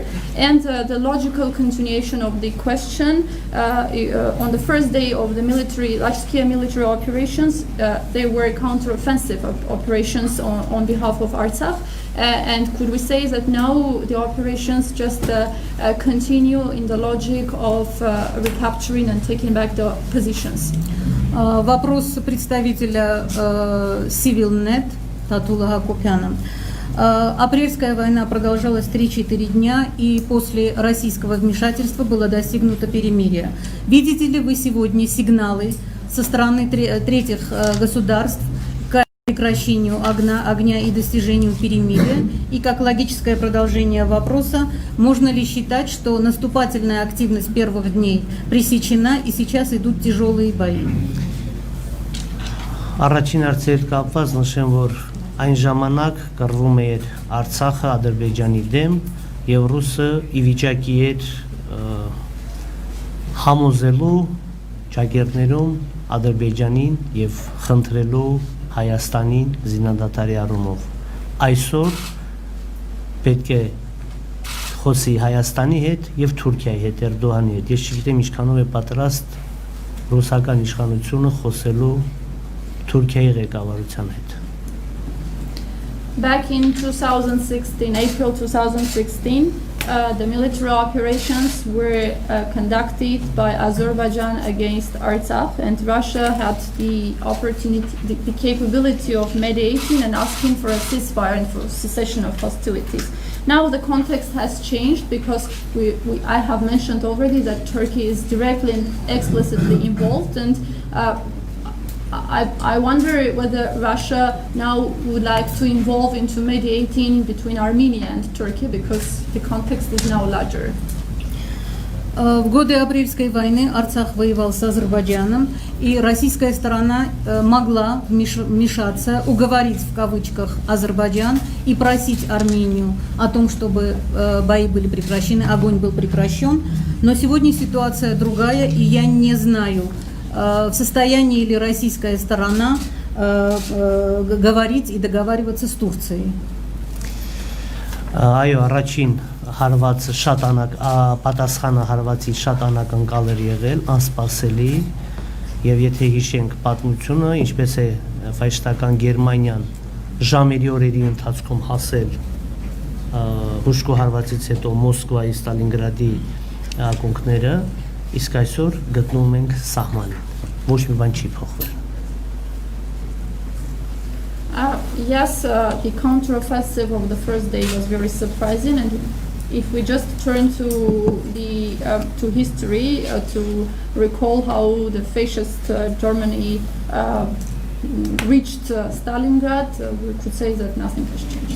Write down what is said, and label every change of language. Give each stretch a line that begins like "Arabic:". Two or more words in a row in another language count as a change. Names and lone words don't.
English: And the logical continuation of the question, on the first day of the large-scale military operations, they were counter-offensive operations on behalf of Artsakh. And could we say that now the operations just continue in the logic of recapturing and taking back the positions?
Russian: Вопрос представителя CivilNet Татула Хакопяна. Апрельская война продолжалась 3-4 дня, и после российского вмешательства было достигнуто перемирие. Видите ли вы сегодня сигналы со стороны третьих государств к прекращению огня и достижению перемирия? И как логическое продолжение вопроса, можно ли считать, что наступательная активность первых дней пресечена и сейчас идут тяжелые бои?
Armenian: Առաջին հարցեր կապված նշեմ, որ այն ժամանակ կռվում էր Արցախը Ադրբեջանի դեմ եւ ռուսը ի վիճակի էր համոզելու ճակերտներում Ադրբեջանին եւ խնդրելու Հայաստանին զինադատարի առումով։ Այսօր պետք է խոսի Հայաստանի հետ եւ Թուրքիայի հետ, Էրդոանի հետ։ Ես չգիտեմ ինչքանով է պատրաստ ռուսական իշխանությունը խոսելու Թուրքիայի ղեկավարության հետ։
English: Back in 2016, April 2016, the military operations were conducted by Azerbaijan against Artsakh, and Russia had the opportunity, the capability of mediating and asking for a ceasefire and for cessation of hostilities. Now the context has changed because I have mentioned already that Turkey is directly and explicitly involved, and I wonder whether Russia now would like to involve into mediating between Armenia and Turkey, because the context is now larger.
Russian: В годы апрельской войны Арцах воевал с Азербайджаном, и российская сторона могла вмешаться, уговорить в кавычках Азербайджан и просить Армению о том, чтобы бои были прекращены, огонь был прекращен. Но сегодня ситуация другая, и я не знаю, в состоянии ли российская сторона говорить и договариваться с Турцией.
Armenian: Այո, առաջին հարվածը շատ պատասխանը հարվածի շատ անակնկալ էր եղել, անսպասելի, եւ եթե հիշենք պատմությունը, ինչպես է ֆաշիստական Գերմանիան ժամերի օրերի ընթացքում հասել հուշկու հարվածից հետո Մոսկվայի, Ստալինգրադի ակունքները, իսկ այսօր գտնվում ենք սահմանին, ոչ մի բան չի փոխվել։
English: Yes, the counteroffensive of the first day was very surprising, and if we just turn to the to history to recall how the fascist Germany reached Stalingrad, we could say that nothing has changed.